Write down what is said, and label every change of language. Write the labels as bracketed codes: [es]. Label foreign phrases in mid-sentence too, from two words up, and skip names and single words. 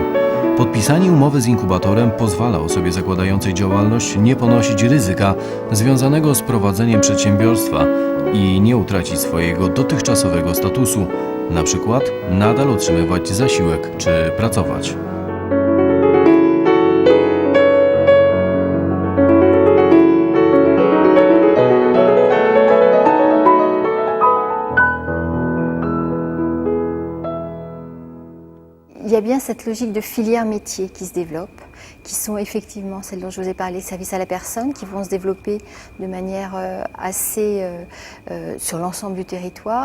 [pl] Podpisanie umowy z inkubatorem pozwala osobie zakładającej działalność nie ponosić ryzyka związanego z prowadzeniem przedsiębiorstwa i nie utracić swojego dotychczasowego statusu, na przykład nadal otrzymywać zasiłek czy pracować. [fr] Il y a bien cette logique de filière métier qui se développe, qui sont effectivement celles dont je vous ai parlé, services à la personne, qui vont se développer de manière assez sur l'ensemble du territoire.